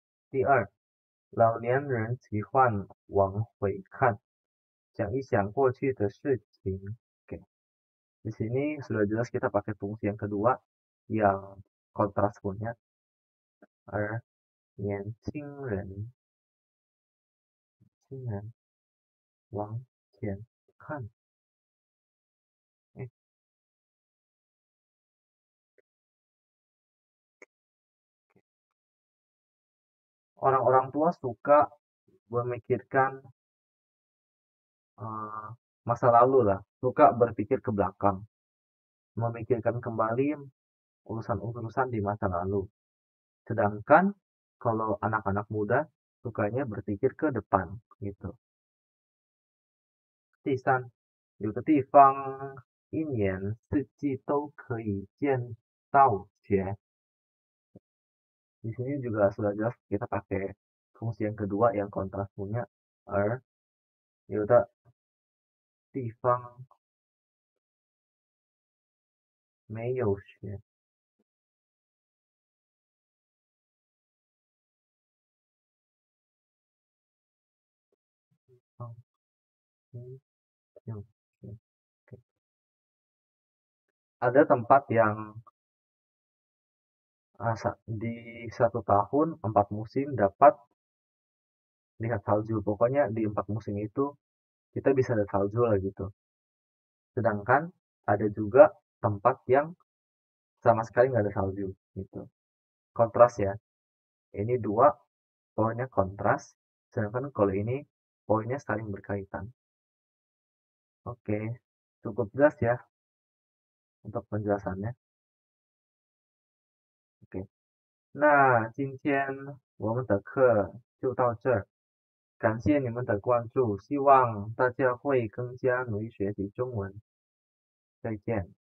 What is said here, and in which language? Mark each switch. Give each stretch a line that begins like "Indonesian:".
Chinese: 第二，老年人喜欢往回看，想一想过去的事情。
Indonesian: Oke. Di sini sudah jelas kita pakai fungsi yang kedua yang kontras punya.
Chinese: 而年轻人往前看。
Indonesian: Orang-orang tua suka memikirkan masa lalu lah, suka berpikir ke belakang, memikirkan kembali urusan-urusan di masa lalu. Sedangkan kalau anak-anak muda sukanya berpikir ke depan gitu.
Chinese: 第三，有的地方一年四季都可以见到雪。
Indonesian: Di sini juga sudah jelas kita pakai fungsi yang kedua yang kontras punya
Chinese: 而有的地方没有雪。
Indonesian: Ada tempat yang di 1 tahun 4 musim dapat lihat salju. Pokoknya di 4 musim itu kita bisa lihat salju lah gitu. Sedangkan ada juga tempat yang sama sekali nggak ada salju gitu. Kontras ya. Ini dua poinnya kontras. Sedangkan kalau ini poinnya saling berkaitan. Oke, cukup jelas ya untuk penjelasannya. Oke.
Chinese: 那今天我们的课就到这儿，感谢你们的关注，希望大家会更加努力学习中文。再见。